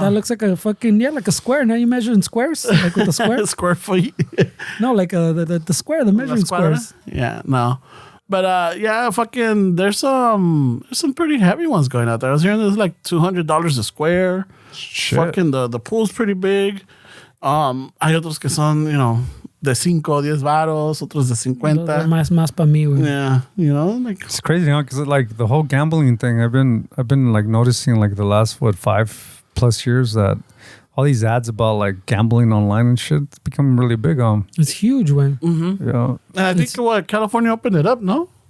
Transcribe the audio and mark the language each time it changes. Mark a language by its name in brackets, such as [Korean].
[English] that looks like a fucking, like a square. Now you measure in squares? Like with the square? Square feet. No, like the square, the measuring [Spanish] Escuadra? [English] squares. Yeah, no. But fucking, there's some pretty heavy ones going out there. I was hearing there's like $200 a square. Shit. Fucking the pool's pretty big. [Spanish] Hay otros que son, you know, de 5 o 10 varos, otros de 50. Más para mí, güey. [English] Yeah, you know, like It's crazy, huh? Because like the whole gambling thing, I've been like noticing like the last 5+ years that all these ads about like gambling online and shit, it's becoming really big. It's huge, güey. Yeah. and I think California opened it up, no?